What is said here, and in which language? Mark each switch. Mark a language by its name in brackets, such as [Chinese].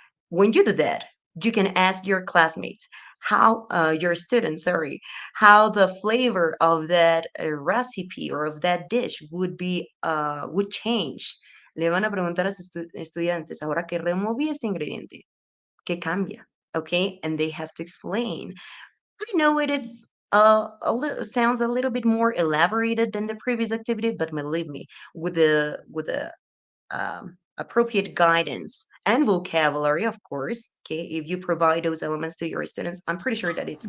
[English] When you do that, you can ask your classmates how your students, sorry, how the flavor of that recipe or of that dish would change. [Spanish] Le van a preguntar a sus estudiantes, ahora que removí este ingrediente, ¿qué cambia? [English] Okay, and they have to explain. I know it is sounds a little bit more elaborated than the previous activity, but believe me, with the appropriate guidance and vocabulary, of course. Okay, if you provide those elements to your students, I'm pretty sure that it's